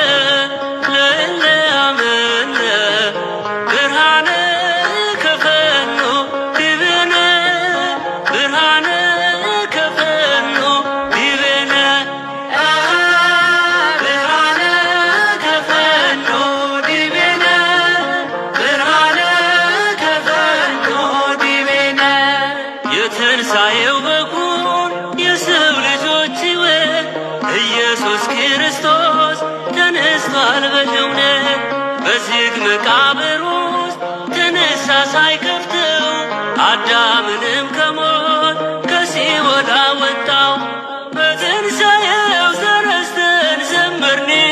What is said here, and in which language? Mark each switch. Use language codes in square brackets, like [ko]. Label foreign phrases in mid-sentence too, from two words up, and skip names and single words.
[gez] ለለአመነ ብርሃነ ከፈኖ ዲበነ ብርሃነ ከፈኖ ዲበነ ብርሃነ ከፈኖ ዲበነ ብርሃነ ከፈኖ ዲበነ [am] የትንሣኤው በኩር የሰው ልጆች ሕይወት ኢየሱስ ክርስቶስ ተነስቷል በእውነት በዝግ መቃብር ውስጥ ተነሳ ሳይከፍተው አዳምንም ከሞት ከሲኦል አወጣው በትንሣኤው ተነስተን ዘመርን